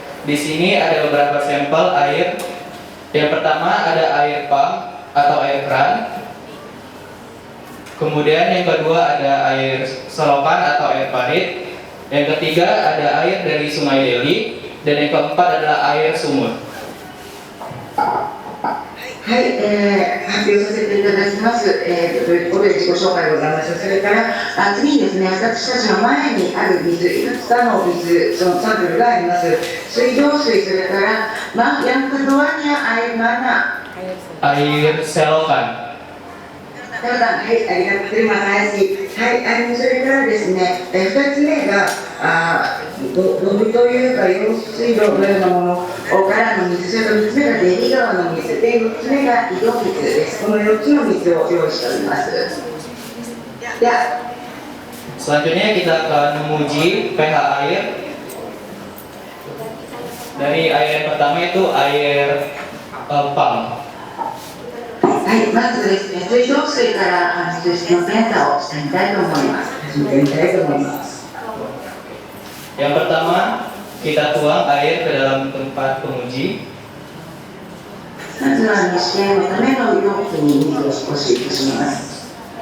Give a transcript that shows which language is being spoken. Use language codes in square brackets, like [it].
[id] Di sini ada beberapa sampel air. Yang pertama ada air pump atau air keran. Kemudian yang kedua ada air selokan atau air parit. Yang ketiga ada air dari Sungai Deli. Dan yang keempat adalah air sumur. [ja] はい、発表させていただきます、ということで自己紹介でございます。それから次にですね、私たちの前にある水、いくつかの水、そのサンプルがあります。水道水、それから [id] yang keduanya air mana? Air selokan. はい、terima kasih。 [ja] はい、それからですね、2つ目がドブというか用水路のようなものからの水、それから3つ目がデリ川の水で、4つ目が井戸水です。この4つの水を用意しております。では、 [id] Selanjutnya kita akan menguji pH air. Dari air yang pertama itu air pump. [ja] はい、まずですね、水道水から水質の検査をしてみたいと思います。始めてみたいと思います。 [id] Yang pertama, kita tuang air ke dalam tempat penguji. [ja] まずは試験のための容器に水を少し移します。